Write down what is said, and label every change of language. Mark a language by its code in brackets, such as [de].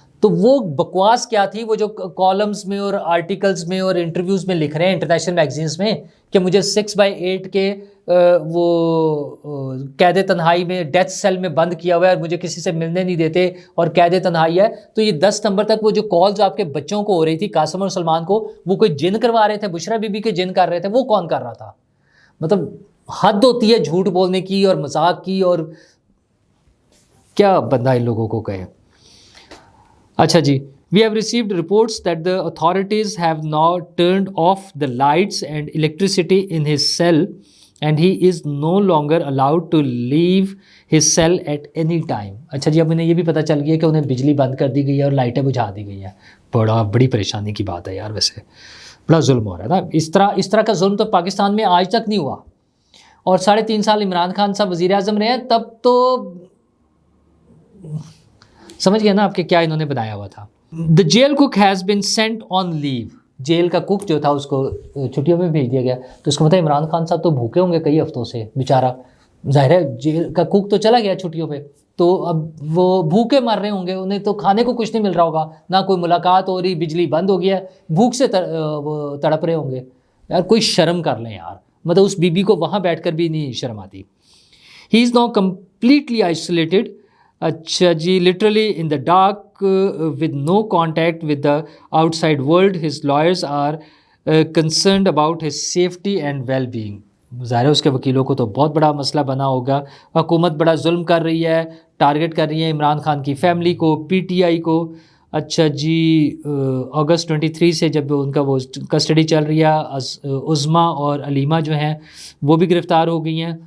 [ur] تو وہ بکواس کیا تھی وہ جو کالمز میں اور آرٹیکلز میں اور انٹرویوز میں لکھ رہے ہیں انٹرنیشنل میگزینس میں کہ مجھے 6/8 کے وہ قید تنہائی میں ڈیتھ سیل میں بند کیا ہوا ہے اور مجھے کسی سے ملنے نہیں دیتے اور قید تنہائی ہے. تو یہ 10 نمبر تک وہ جو کالز آپ کے بچوں کو ہو رہی تھی قاسم اور سلمان کو, وہ کوئی جن کروا رہے تھے, بشرا بی بی کے جن کر رہے تھے, وہ کون کر رہا تھا؟ مطلب حد ہوتی ہے جھوٹ بولنے کی اور مذاق کی, اور کیا بندہ ان لوگوں کو کہے. اچھا جی, [en] we have received reports that the authorities have now turned off the lights and electricity in his cell and he is no longer allowed to leave his cell at any time. [ur] اچھا جی, اب انہیں یہ بھی پتہ چل گیا کہ انہیں بجلی بند کر دی گئی ہے اور لائٹیں بجھا دی گئی ہیں. بڑی پریشانی کی بات ہے یار, ویسے بڑا ظلم ہو رہا ہے نا. اس طرح کا ظلم تو پاکستان میں آج تک نہیں ہوا, اور 3.5 سال عمران خان صاحب وزیر اعظم رہے ہیں, تب تو سمجھ گئے نا آپ کے کیا انہوں نے بنایا ہوا تھا. [en] The jail cook has been sent on leave. [ur] Jail کا کوک جو تھا اس کو چھٹیوں میں بھیج دیا گیا. تو اس کا مطلب عمران خان صاحب تو بھوکے ہوں گے کئی ہفتوں سے بیچارہ, ظاہر ہے جیل کا کوک تو چلا گیا چھٹیوں پہ, تو اب وہ بھوکے مر رہے ہوں گے, انہیں تو کھانے کو کچھ نہیں مل رہا ہوگا, نہ کوئی ملاقات ہو رہی, بجلی بند ہو گیا ہے, بھوک سے وہ تڑپ رہے ہوں گے. یار کوئی شرم کر لیں یار, مطلب اس بی بی کو وہاں بیٹھ کر بھی نہیں شرم آتی. [en] He is now completely isolated. [ur] اچھا جی, [en] literally in the dark with no contact with the outside world. His lawyers are concerned about his safety and well-being. [ur] ظاہر ہے اس کے وکیلوں کو تو بہت بڑا مسئلہ بنا ہوگا. حکومت بڑا ظلم کر رہی ہے, ٹارگٹ کر رہی ہے عمران خان کی فیملی کو, پی ٹی آئی کو. اچھا جی, اگست 23 سے جب ان کا وہ کسٹڈی چل رہی ہے, عظمیٰ اور علیمہ جو ہیں وہ بھی گرفتار ہو گئی ہیں.